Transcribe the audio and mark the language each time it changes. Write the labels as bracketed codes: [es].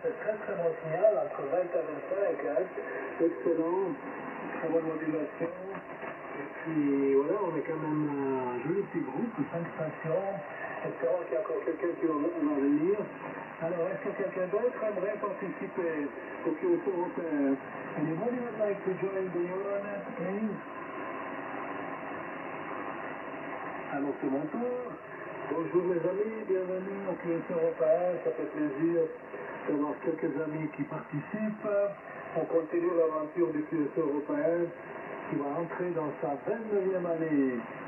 [fr] Très très bon signal, entre 20 à 25. Hein. Excellent, très bonne modulation. Et puis voilà, on est quand même un joli petit groupe, 5 stations. Espérons qu'il y a encore quelqu'un qui va venir. Alors, est-ce que quelqu'un d'autre aimerait participer au QS européen? [en] Anybody would like to join the Euronet, please? [fr] Alors, c'est mon tour. Bonjour mes amis, bienvenue au QS européen. Ça fait plaisir d'avoir quelques amis qui participent. On continue l'aventure du QS européen qui va entrer dans sa 29e année.